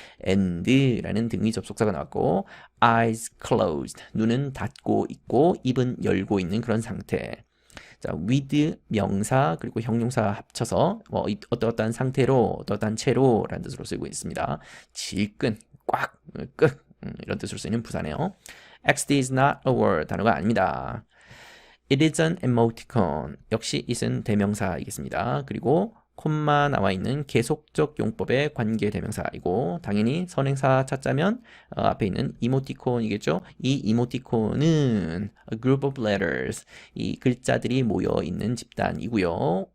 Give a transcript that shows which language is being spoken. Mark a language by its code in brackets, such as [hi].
[ko] and라는 등위 접속사가 나왔고, [en] eyes closed, [ko] 눈은 닫고 있고 입은 열고 있는 그런 상태. 자, with 명사 그리고 형용사 합쳐서 어떠한 상태로 어떠한 채로라는 뜻으로 쓰고 있습니다. 질끈, 꽉, 끝 이런 뜻으로 쓰이는 부사네요. [en] XD is not a word [ko] 단어가 아닙니다. [en] It is an emoticon. [ko] 역시 it은 대명사이겠습니다. 그리고 콤마 나와 있는 계속적 용법의 관계 대명사이고 당연히 선행사 찾자면 앞에 있는 이모티콘이겠죠. 이 이모티콘은 [en] a group of letters, [ko] 이 글자들이 모여 있는 집단이고요.